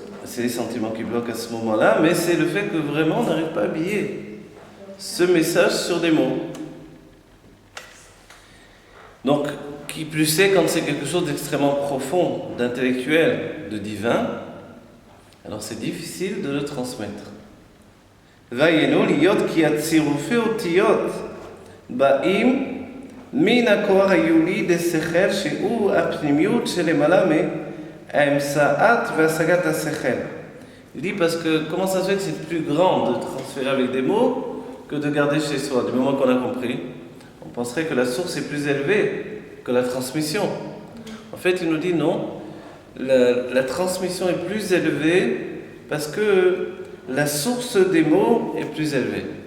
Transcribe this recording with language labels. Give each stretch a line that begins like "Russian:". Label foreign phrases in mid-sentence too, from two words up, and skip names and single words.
French: C'est les sentiments qui bloquent à ce moment-là, mais c'est le fait que vraiment on n'arrive pas à habiller ce message sur des mots. Donc, qui plus est quand c'est quelque chose d'extrêmement profond, d'intellectuel, de divin, Alors c'est difficile de le transmettre.
Hebrew: והיינו להיות כי הצירופי אותיות באים מן הכוח היולי דשכל שהוא הפנימיות שלמעלה מהאמצעת והשגת השכל.
French: Il dit parce que comment ça se fait que c'est plus grand de transférer avec des mots que de garder chez soi. Du moment qu'on a compris, on penserait que la source est plus élevée que la transmission. En fait, il nous dit non, la transmission est plus élevée parce que la source des mots est plus élevée.